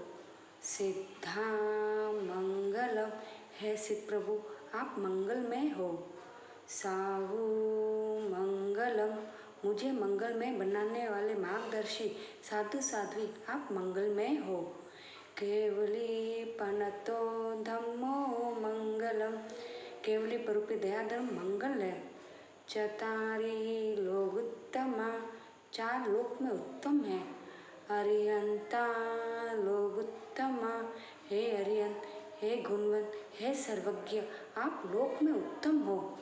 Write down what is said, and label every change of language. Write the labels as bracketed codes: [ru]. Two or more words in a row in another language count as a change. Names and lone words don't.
[pra] सिद्धा मंगलम, [hi] है सिद्ध प्रभु आप मंगलमय हो। [pra] साहु मंगलम, [hi] मुझे मंगलमय बनाने वाले मार्गदर्शी साधु साध्वी आप मंगलमय हो। [pra] केवली पनतो धम्मो मंगलम, [hi] केवली परूपी दयाधर्म मंगल है। [pra] चतारी लोग उत्तमा, [hi] 4 लोक में उत्तम है। [pra] अरिहंता लोग उत्तमा, [hi] हे अरिहंत, हे गुणवंत, हे सर्वज्ञ आप लोक में उत्तम हो।